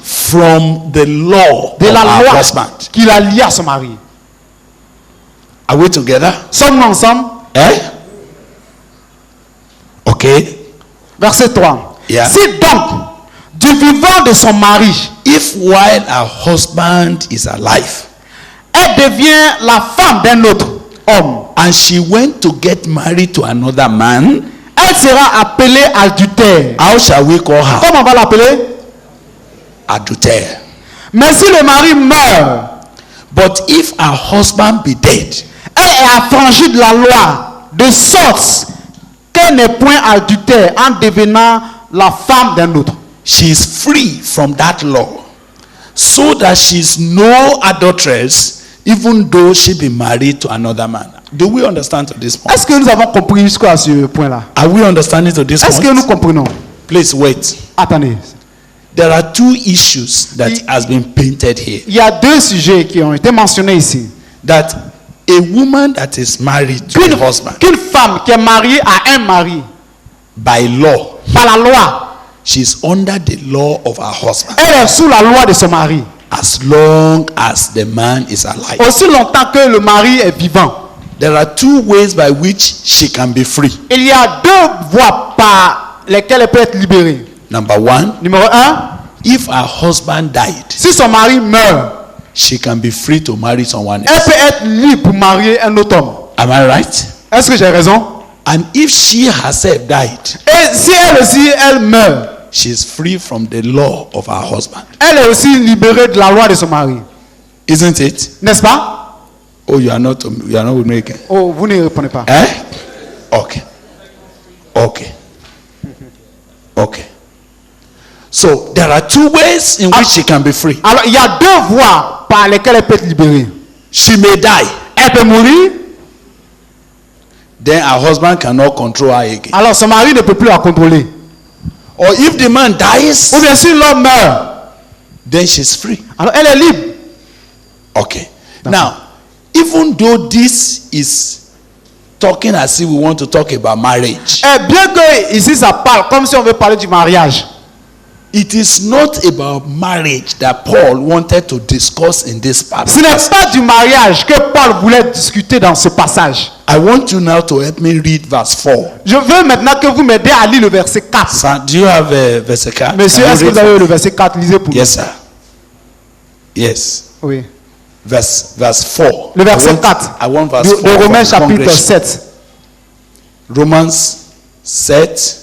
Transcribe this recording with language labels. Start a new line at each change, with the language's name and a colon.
English: from the law
French: de
English: of
French: la
English: her
French: loi
English: husband.
French: qui la lie à son mari.
English: Are we together?
French: Sommes-nous ensemble? Eh?
English: Okay.
French: Verset 3.
English: Yeah.
French: Si donc, du vivant de son mari,
English: If while her husband is alive
French: elle devient la femme d'un autre homme,
English: and she went to get married to another man,
French: elle sera appelée adultère.
English: how shall we call her?
French: Comment on va l'appeler? Adultère. Mais si le mari meurt,
English: But if her husband be dead,
French: elle est affranchie de la loi, de sorte qu'elle n'est point adultère en devenant la femme d'un autre.
English: she is free from that law, so that she is no adulteress, even though she be married to another man. Do we understand to this point?
French: Est-ce que nous avons compris jusqu'à ce point-là?
English: Are we understanding to this
French: Est-ce que nous
English: point?
French: comprenons?
English: Please wait.
French: Attendez.
English: There are two issues that has been painted here.
French: Il y a deux sujets qui ont été mentionnés ici.
English: That a woman that is married to a husband
French: Qu'une femme qui est mariée à un mari,
English: by law,
French: par la loi,
English: she's under the law of her husband
French: elle est sous la loi de son mari.
English: as long as the man is alive.
French: Aussi longtemps que le mari est vivant.
English: There are two ways by which she can be free.
French: Il y a deux voies par lesquelles elle peut être libérée.
English: Number one,
French: Numéro 1,
English: if her husband died,
French: si son mari meurt,
English: she can be free to marry someone
French: elle
English: else.
French: peut être libre pour marier un autre homme.
English: Am I right?
French: Est-ce que j'ai raison?
English: And if she herself died,
French: Et si elle aussi, elle meurt,
English: she is free from the law of her husband.
French: elle est aussi libérée de la loi de son mari.
English: Isn't it?
French: N'est-ce pas?
English: Oh, you are not with me again.
French: Oh, vous ne répondez pas.
English: Eh? Okay. Okay. Okay. So there are two ways in which she can be free.
French: Alors, il y a deux voies par lesquelles elle peut être libérée.
English: She may die.
French: Elle peut mourir,
English: Then her husband cannot control her again.
French: alors son mari ne peut plus la contrôler.
English: Or if the man dies,
French: Ou bien si l'homme meurt,
English: then she's free.
French: alors elle est libre.
English: Okay. Now, even though this is talking as if we want to talk about marriage,
French: Et bien que ici ça parle comme si on veut parler du mariage,
English: it is not about marriage that Paul wanted to discuss in this
French: ce
English: passage.
French: n'est pas du mariage que Paul voulait discuter dans ce passage.
English: I want you now to help me read verse 4.
French: Je veux maintenant que vous m'aidez à lire le verset 4.
English: Son, do you have verse 4?
French: Monsieur,
English: Can
French: est-ce
English: you
French: que vous
English: read
French: avez le verset 4? Lisez pour
English: Yes, sir. Yes.
French: nous. Oui.
English: Verse 4.
French: Le verset
English: I want,
French: 4
English: I want verse
French: de
English: 4. from
French: Romains
English: the
French: chapitre
English: congregation.
French: 7.
English: Romans 7,